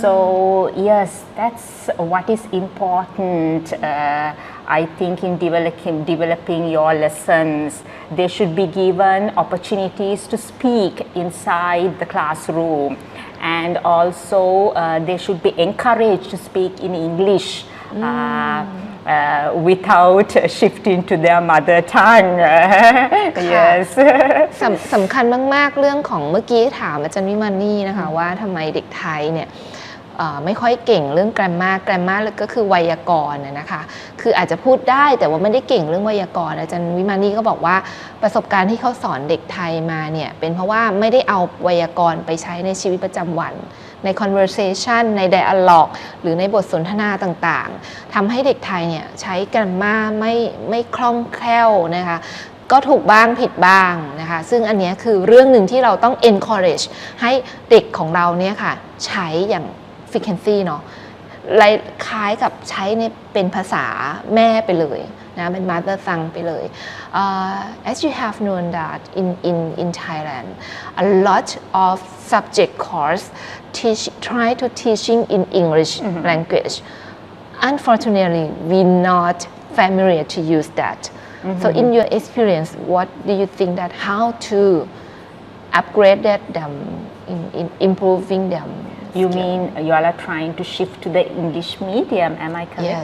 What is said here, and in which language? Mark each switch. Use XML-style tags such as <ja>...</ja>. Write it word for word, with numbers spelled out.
<en>so yes that's what is important uh, I think in developing developing your lessons they should be given opportunities to speak inside the classroom and also uh, they should be encouraged to speak in English mm. uh,Uh, without uh, shifting to their mother tongue yes</en> <th>สำ, สำคัญมากๆเรื่องของเมื่อกี้ถามอาจารย์วิมานีนะคะว่าทำไมเด็กไทยเนี่ยไม่ค่อยเก่งเรื่องแกรมมาร์แกรมมาร์ก็คือไวยากรณ์นะคะคืออาจจะพูดได้แต่ว่าไม่ได้เก่งเรื่องไวยากรณ์อาจารย์วิมานีก็บอกว่าประสบการณ์ที่เขาสอนเด็กไทยมาเนี่ยเป็นเพราะว่าไม่ได้เอาไวยากรณ์ไปใช้ในชีวิตประจำวันใน conversation ใน dialogue หรือในบทสนทนาต่างๆทำให้เด็กไทยเนี่ยใช้แกรมมาร์ไม่ไม่คล่องแคล่วนะคะ ก็ถูกบ้างผิดบ้างนะคะซึ่งอันเนี้ยคือเรื่องหนึ่งที่เราต้อง encourage ให้เด็กของเราเนี่ยค่ะใช้อย่าง frequency เนาะคล้ายกับใช้ในเป็นภาษาแม่ไปเลยนะเป็น mother tongue ไปเลย</th> <en>uh, as you have known that in in in Thailand a lot of subject course teach try to teaching in English mm-hmm. language unfortunately we not familiar to use that mm-hmm. so in your experience what do you think that how to upgrade that them in in improving them You mean you all are trying to shift to the English medium, am I correct,</en>